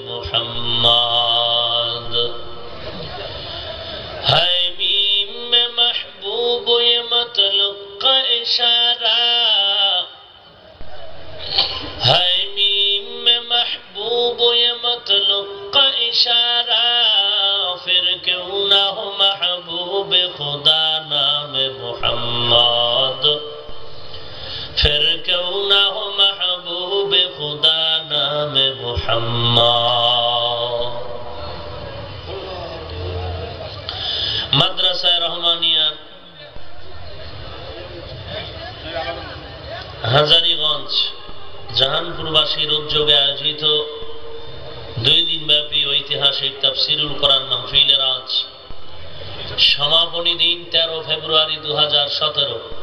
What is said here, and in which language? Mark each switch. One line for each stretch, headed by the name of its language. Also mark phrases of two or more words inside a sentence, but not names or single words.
Urdu: محمد ہے میم میں محبوب یہ مطلب کا اشارہ ہے میم میں محبوب یہ مطلب کا اشارہ پھر کیوں نہ ہو محبوب خدا نام محمد پھر کیوں نہ ہو محبوب خدا نام
Bangla: محمد মাদ্রাসায়ে রহমানিয়া হাজারীগঞ্জ জাহানপুরবাসীর উদ্যোগে আয়োজিত 2 দিনব্যাপী ঐতিহাসিক তাফসীরুল কোরআন মাহফিলের আজ সমাপনী দিন 13 ফেব্রুয়ারি 2017।